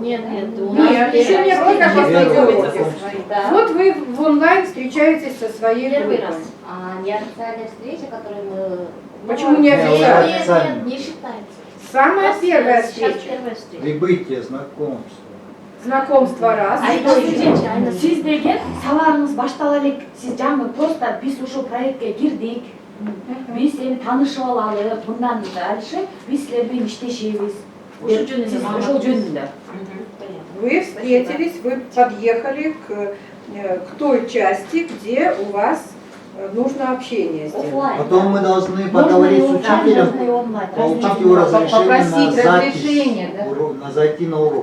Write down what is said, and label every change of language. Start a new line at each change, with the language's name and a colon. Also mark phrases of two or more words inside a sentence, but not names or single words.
Russian: Нет, еще нет никаких видеоуроков. Вот вы в онлайн встречаетесь со своей группой. Первый раз. А неофициальная встреча, которую мы... Почему не официальная? Нет, не считается. Самая первая встреча. Прибытие, знакомство. Знакомство раз.
Kyrgyz: Siz деген сабағыңыз баштала элек, сиз жаңы просто биз ушул проектке кирдик. Биз эми таанышып алалы, мындан дальше биз силер менен иштешебиз. Ошол жөнүндө.
Russian: Вы встретились, вы подъехали к той части, где у вас нужно общение сделать. Потом мы должны поговорить с учителем, получить его разрешение на зайти на урок.